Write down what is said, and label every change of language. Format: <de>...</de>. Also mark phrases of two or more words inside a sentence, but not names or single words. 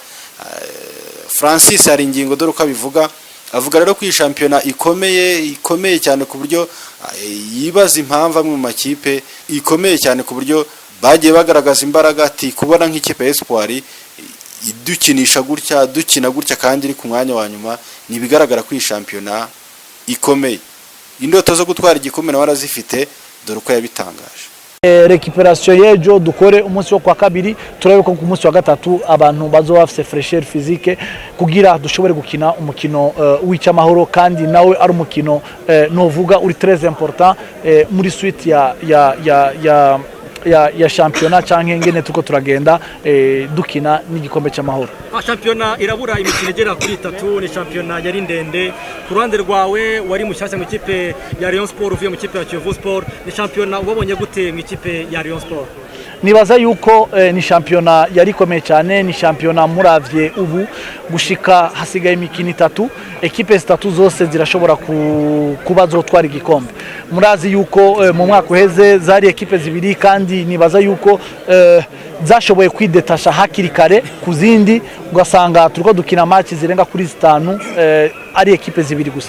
<rw>Francis hari ingingo dore uko abivuga, avuga rero ko iyi shampiyona ikomeye cyane ku buryo yibaza impamvu amwe mu makipe ikomeye cyane ku buryo bagiye bagaragaza imbaraga. Ati kubona nk'ikipe ya Espoir idukinisha gutya dukina gutya kandi iri ku mwanya wa nyuma, nibigaragara ko iyi shampiyona ikomeye. Indoto zo gutwara igikombe na warazifite, dore uko yabitangaje.</rw> <rn>Recuperation yejo dukore umunsi wo kwa kabiri, turabe ko ku munsi wa gatatu abantu bazoba bafite</rn> <fr>fraîcheur physique</fr> <rn>kugira dushobore gukina umukino w'icamahoro, kandi nawe ari umukino novuga uri</rn> <fr>très important</fr> <rn>muri suite ya shampiyona canke ngene tuko turagenda dukina n'igikombe cy'amahoro.</rn> <rw>Shampiyona irabura imikino igera kuri 3, ni shampiyona yari ndende. Ku ruhande rwawe wari mushyashya mu ikipe ya Rayon Sport, uvuye mu ikipe ya Kiyovu Sport, ni shampiyona ubonye gute mu ikipe ya Rayon Sport?</rw> <rn>Nibaza yuko ni shampiyona yari komeye cyane, ni shampiyona muravye ubu gushika hasigaye imikino 3, ekipe 3 zose zirashobora kuba zotwara igikombe. Murazi yuko mu mwaka uheze zari ekipe zibiri, kandi nibaza yuko zashoboye kwidetasha hakiri kare kuzindi, ugasanga turiko dukina match zirenga kuri 5 ari ekipe zibiri gusa.</rn>